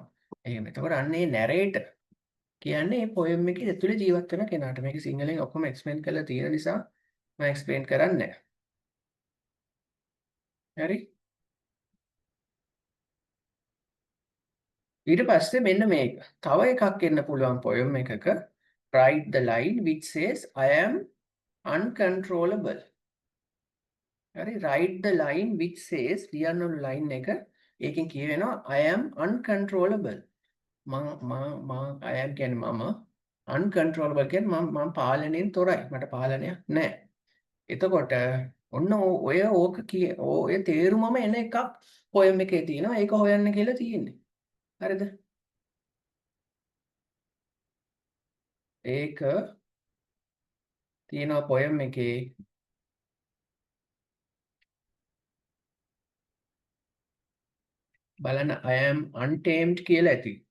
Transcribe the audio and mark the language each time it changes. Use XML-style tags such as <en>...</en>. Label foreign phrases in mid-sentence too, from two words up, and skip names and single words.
<si>එහෙම. එතකොට අන්න ඒ narrator කියන්නේ මේ poem එකේ ඇතුලේ ජීවත් වෙන කෙනාට. මේක සිංහලෙන් ඔක්කොම explain කරලා තියෙන නිසා මම explain කරන්නේ නැහැ. හරි? ඊට පස්සේ මෙන්න මේක. තව එකක් එන්න පුළුවන් poem එකක</si> <en>write the line which says I am uncontrollable.</en> <si>හරි</si> <en>write the line which says</en> <si>ලියන්න ඕන line එක ඒකෙන් කියවෙනවා</si> <en>I am uncontrollable. I am</en> <si>කියන්නේ මම uncontrollable කියන්නේ මම පාලනයෙන් තොරයි. මට පාලනයක් නැහැ. එතකොට ඔන්න ඔය තේරුමම එන එකක් poem එකේ තියෙනවා. ඒක හොයන්න කියලා තියෙන්නේ. හරිද? ඒක තියෙනවා poem එකේ බලන්න</si> <en>I am untamed</en> <si>කියලා ඇති.</si>